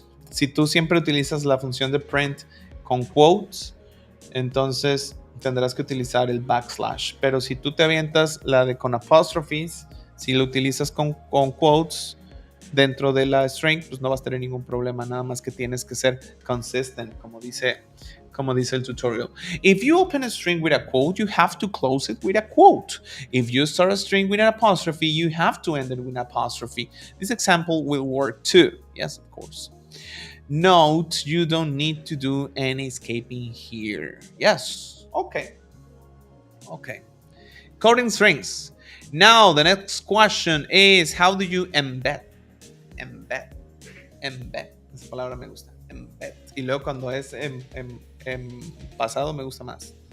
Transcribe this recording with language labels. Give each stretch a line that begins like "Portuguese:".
Spanish: Si tú siempre utilizas la función de print con quotes, entonces tendrás que utilizar el backslash, pero si tú te avientas la de con apostrophes, si lo utilizas con quotes dentro de la string, pues no vas a tener ningún problema, nada más que tienes que ser consistent, como dice el tutorial.
English: If you open a string with a quote, you have to close it with a quote. If you start a string with an apostrophe, you have to end it with an apostrophe. This example will work too. Yes, of course. Note, you don't need to do any escaping here. Yes. Okay. Coding strings. Now, the next question is, how do you embed?
Spanish: Embed. Esa palabra me gusta. Embed. Y luego cuando es en pasado me gusta más.